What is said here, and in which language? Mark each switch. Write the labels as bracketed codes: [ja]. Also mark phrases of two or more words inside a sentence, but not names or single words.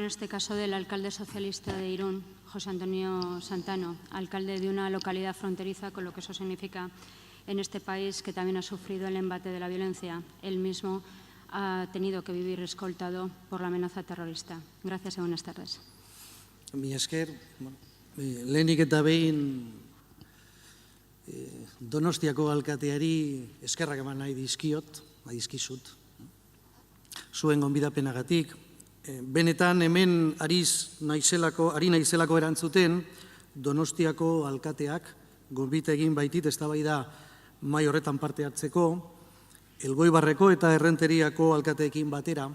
[es] este caso del alcalde socialista de Irún, José Antonio Santano, alcalde de una localidad fronteriza, con lo que eso significa en este país que también ha sufrido el embate de la violencia. Él mismo ha tenido que vivir escoltado por la amenaza terrorista. Gracias y buenas tardes. [eu] Mila esker, lehenik eta behin Donostiako alkateari eskerrak eman nahi dizkizut, zuen gonbidapenagatik. Benetan hemen ari naizelako erantzuten, Donostiako alkateak gonbita egin baitit eztabaida mahai horretan parte hartzeko, Elgoibarreko eta Errenteriako alkateekin batera.